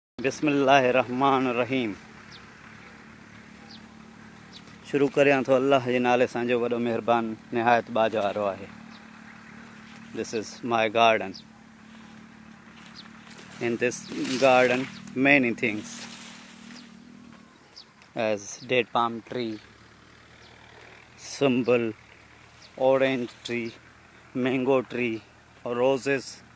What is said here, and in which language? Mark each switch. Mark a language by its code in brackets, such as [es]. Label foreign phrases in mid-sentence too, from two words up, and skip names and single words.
[sd] बिस्मिल्लाहिर्रहमानिर्रहीम। शुरू करियां तो अल्लाह जे नाले सां जो वॾो महिरबान निहायत बाज वारो आहे। [en] This is my garden. In this garden many things as date palm tree, symbol, orange tree, mango tree, roses.